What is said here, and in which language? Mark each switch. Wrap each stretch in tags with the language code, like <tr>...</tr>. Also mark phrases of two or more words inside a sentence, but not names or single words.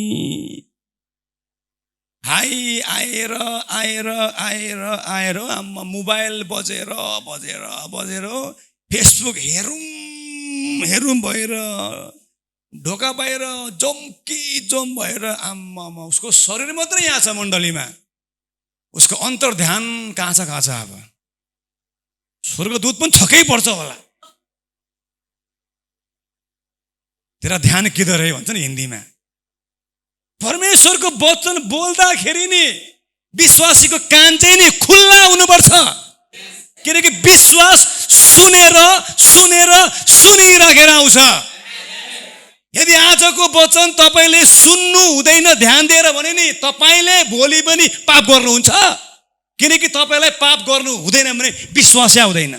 <ne>हाई आएर आएर आएर आएर मोबाइल बजेर बजेर बजेर फेसबुक हेरौँ हेरौँ भएर ढोका बाहिर जम भएर उसको शरीर मात्रै यहाँ छ मण्डलीमा, उसको अन्तर ध्यान कहाँ छ अब? स्वर्गदूत पनि छक्कै पर्छ होला।</ne> <hi>तेरा ध्यान किधर है</hi> <ne>भन्छ नि हिन्दीमा। परमेश्वरको वचन बोल्दाखेरि नि विश्वासीको कान चाहिँ नि खुल्ला हुनुपर्छ, किनकि विश्वास सुनेर सुनेर सुनिराखेर आउँछ। यदि आजको वचन तपाईँले सुन्नु हुँदैन ध्यान दिएर भने नि तपाईँले भोलि पनि पाप गर्नुहुन्छ, किनकि तपाईँलाई पाप गर्नु हुँदैन भने विश्वासै आउँदैन।</ne>